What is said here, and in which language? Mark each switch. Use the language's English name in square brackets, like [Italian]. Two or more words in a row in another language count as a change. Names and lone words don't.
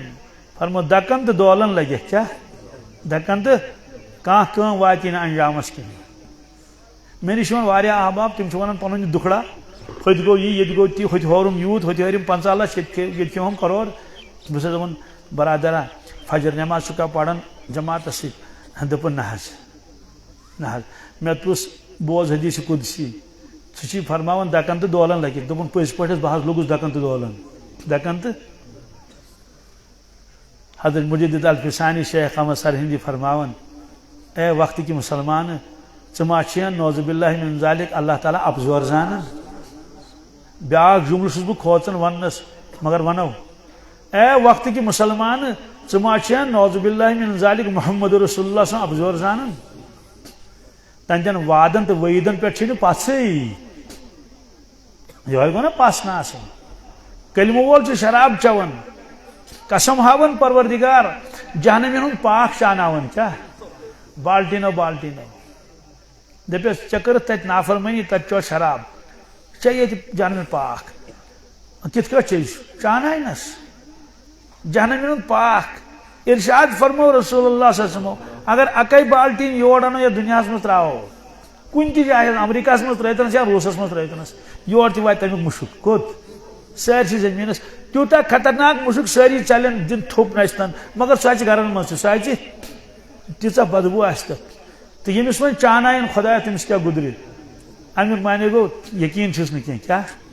[Kashmiri] فرمو دکن تہٕ دولن لگٮ۪کھ کیٛاہ دکن تہٕ کانٛہہ کٲم واتی نہٕ انجامس کِہیٖنۍ مےٚ نِش یِوان واریاہ احباب تِم چھِ ونان پنُن یہِ دُکھڑا ہوٚتہِ گوٚو یہِ ییٚتہِ گوٚو تی ہوٚتہِ ہوروم یوٗت ہوٚتہِ ہٲرِم 50 لچھ ییٚتہِ کھیوٚوُم کرور بہٕ چھُس دپان برادرا فجر نٮ۪ماز چھُکھا پران جماعتس سۭتۍ دوٚپُن نہ حظ مےٚ پرُژھ بوز حدیث قدسی ژٕ چھی فرماوان دکن تہٕ دولن لگِتھ دوٚپُن پٔزۍ پٲٹھۍ حظ بہٕ حظ لوٚگُس دکن تہٕ دولن دکن تہٕ حضرت مجدد الفسانی شیخ احمد سرہندی فرماوان [Urdu] اے وقت کی مسلمان [Kashmiri] ژٕ ما چھِ [Arabic] نوذ باللہ من ذالک [Kashmiri] اللہ تعالیٰ افزور زانان بیاکھ جملہٕ چھُس بہٕ کھوژان وننس مگر ونو [Urdu] اے وقت کی مسلمان [Kashmiri] ژٕ ما چھِ [Arabic] نوذ باللہ من ذالک [Kashmiri] محمد رسول اللہ سُنٛد افزور زانان تہنٛدٮ۪ن وادن تہٕ وعیٖدن پٮ۪ٹھ چھے نہٕ پژھٕے یِہوے گوٚو نا پژھ نہٕ آسان کلمہٕ وول چھُ شراب چٮ۪وان قسم ہاوان پروردگار جہنمین ہُنٛد پاک شاناوان کیٛاہ بالٹیٖنو دپیس ژےٚ کٔرٕتھ تتہِ نافرمٲنی تتہِ چو شراب ژےٚ ییٚتہِ جہنمین پاک کِتھ کٲٹھۍ چیٚیہِ چاناینس جہنمین ہُنٛد پاک ارشاد فرمو رسول اللہ [Arabic] صلی اللہ علیہ وسلم [Kashmiri] اگر اکے بالٹیٖن یور انو یتھ دُنیاہس منٛز ترٛاوو کُنہِ تہِ جایہِ امریکہس منٛز ترٲیتنس یا روٗسس منٛز ترٲیتنس یور تہِ واتہِ تمیُک مُشُک کوٚت سٲرسٕے زٔمیٖنس تیوٗتاہ خطرناک مُشُک سٲری ژلن دِن تھوٚپ نژتن مگر سُہ اژِ گرن منٛز تہِ سُہ اژِ تیٖژاہ بدبوٗ آسہِ تتھ تہٕ ییٚمِس وۄنۍ چاناین خۄدایا تٔمِس کیٛاہ گُدرِ امیُک معنی گوٚو یقیٖن چھُس نہٕ کینٛہہ کیٛاہ